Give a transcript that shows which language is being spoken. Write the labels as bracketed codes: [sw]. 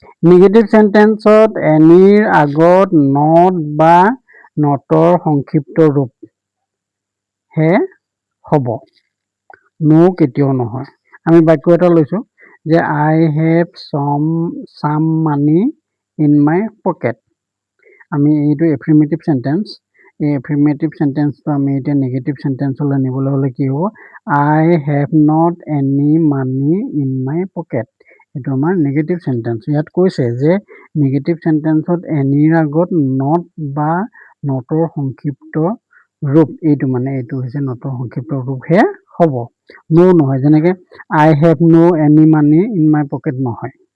[as] Negative সেন্টেন্সত এনিৰ আগত not বা Notre সংক্ষিপ্ত ৰূপ হে হ'ব, নো কেতিয়াও নহয়। আমি বাক্য এটা লৈছো যে [en] I have some money in my pocket. [as] আমি এইটো এফাৰ্মেটিভ সেন্টেন্স। এই এফাৰ্মেটিভ চেণ্টেন্সটো আমি এতিয়া নেগেটিভ চেণ্টেন্সলৈ নিবলৈ হ'লে কি হ'ব? [en] I have not any money in my pocket. [as] এইটো আমাৰ নেগেটিভ চেণ্টেন্স। ইয়াত কৈছে যে নেগেটিভ চেণ্টেন্সত এনিৰ আগত নট বা নটৰ সংক্ষিপ্ত ৰূপ, এইটো হৈছে নটৰ সংক্ষিপ্ত ৰূপহে হ'ব, ন' নহয়। যেনেকে [en] I have no' any money in my pocket [as] নহয়।